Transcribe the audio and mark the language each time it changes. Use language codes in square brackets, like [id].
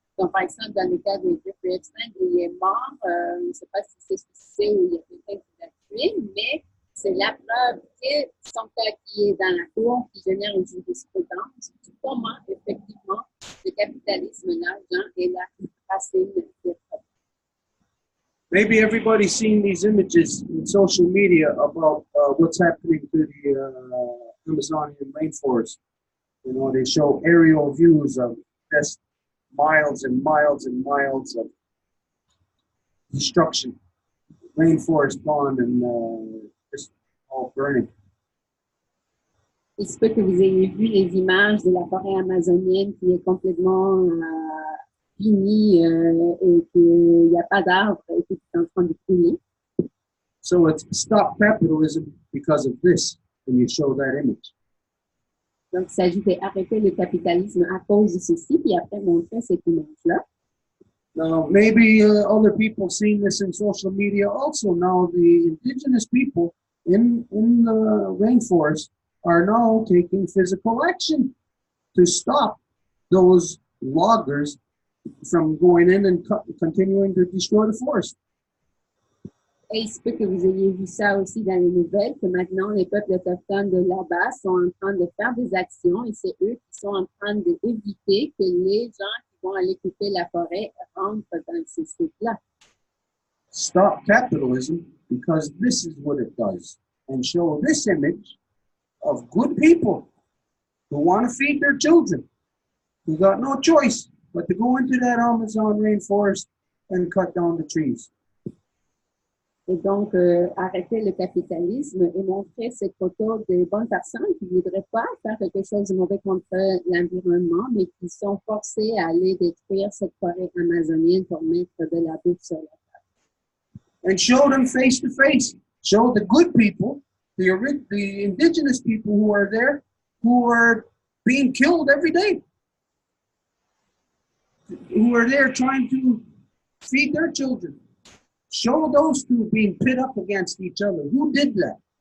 [fr] Donc, par exemple, dans le cas de Jeffrey Epstein, il est mort, je ne sais pas si c'est suicide ou il y a quelqu'un qui l'a tué, mais c'est la preuve que son cas qui est dans la cour, qui génère une jurisprudence, comment effectivement le capitalisme, l'argent est la racine des problèmes. [en] Maybe everybody's seen these images in social media about what's happening to the Amazonian rainforest. You know, they show aerial views of just miles and miles and miles of destruction, rainforest gone and just all burning. [fr] Il se peut que vous ayez vu les images de la forêt amazonienne qui est complètement fini et qu'il n'y a pas d'arbres et que c'est en train de couler. [en] So it's stop capitalism because of this, and you show that image. [fr] Donc, il s'agit d'arrêter le capitalisme à cause de ceci, puis après montrer cette image-là. [en] Now, maybe other people seen this in social media also. Now, the indigenous people in the rainforest are now taking physical action to stop those loggers from going in and continuing to destroy the forest. [fr] Et il se peut que vous ayez vu ça aussi dans les nouvelles, que maintenant les peuples autochtones de là-bas sont en train de faire des actions et c'est eux qui sont en train d'éviter que les gens qui vont aller couper la forêt rentrent dans ces sites-là. [en] Stop capitalism because this is what it does. And show this image of good people who want to feed their children, who got no choice but to go into that Amazon rainforest and cut down the trees. [fr] Et donc, arrêter le capitalisme et montrer cette photo de bonnes personnes qui ne voudraient pas faire quelque chose de mauvais contre l'environnement, mais qui sont forcées à aller détruire cette forêt amazonienne pour mettre de la bouffe sur la table. [en] And show them face to face. Show the good people, the indigenous people who are there, who are being killed every day, who are there trying to feed their children. Show those two being pit up against each other. Who did that?